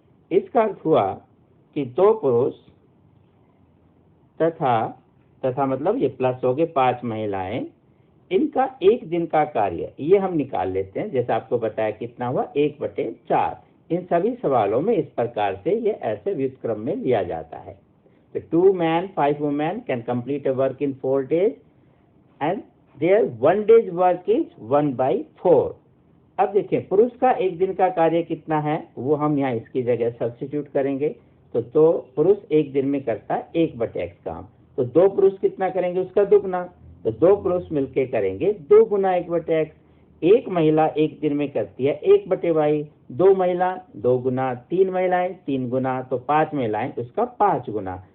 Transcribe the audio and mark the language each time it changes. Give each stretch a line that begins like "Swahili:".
Hindi: इसका अर्थ हुआ कि 2 पुरुष तथा मतलब ये प्लस हो गए 5 महिलाएं, इनका एक दिन का कार्य ये हम निकाल लेते हैं। जैसे आपको बताया कितना हुआ, 1/4। इन सभी सवालों में इस प्रकार से ये ऐसे व्युत्क्रम में लिया जाता है।
English: तो 2 men 5 women can complete a work in 4 days and their 1 day's work is 1/4।
Hindi: अब देखें, पुरुष का एक दिन का कार्य कितना है, वो हम यहाँ इसकी जगह सब्स्टिट्यूट करेंगे। तो 2 पुरुष एक दिन में करता है 1/x काम, तो 2 पुरुष कितना करेंगे, उसका दुगना। तो 2 पुरुष मिलके करेंगे 2 गुना 1/x। एक महिला एक दिन में करती है 1/y, 2 महिला 2 गुना, 3 महिलाएं 3 गुना, तो 5 महिलाएं उसका 5 गुना।